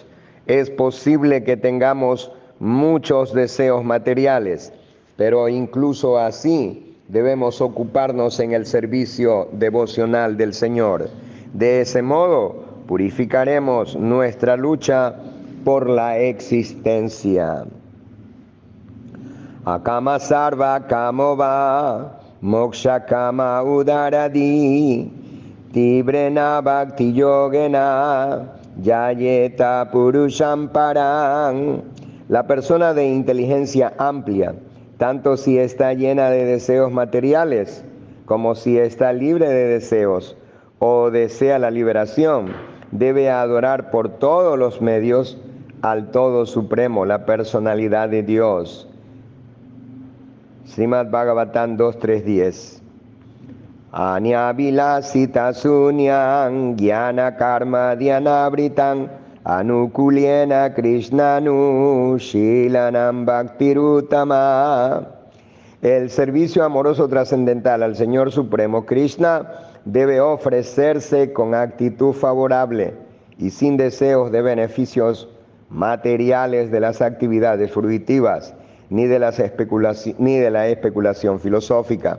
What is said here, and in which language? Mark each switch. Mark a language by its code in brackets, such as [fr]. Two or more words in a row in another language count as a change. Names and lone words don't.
[es] Es posible que tengamos muchos deseos materiales, pero incluso así debemos ocuparnos en el servicio devocional del Señor. De ese modo purificaremos nuestra lucha por la existencia. [sa] अकामः सर्वकामो वा मोक्षकाम उदारधीः तीव्रेण भक्तियोगेन यजेत पुरुषं परम्. [es] La persona de inteligencia amplia, tanto si está llena de deseos materiales, como si está libre de deseos o desea la liberación, debe adorar por todos los medios al Todo Supremo, la personalidad de Dios. Srimad Bhagavatam 2.3.10. [sa] अन्याभिलाषिताशून्यं ज्ञानकर्माद्यनावृतम् आनुकूल्येन कृष्णानुशीलनं भक्तिरुत्तमा. [es] El servicio amoroso trascendental al Señor Supremo Krishna debe ofrecerse con actitud favorable y sin deseos de beneficios materiales de las actividades fruitivas ni de la especulación filosófica.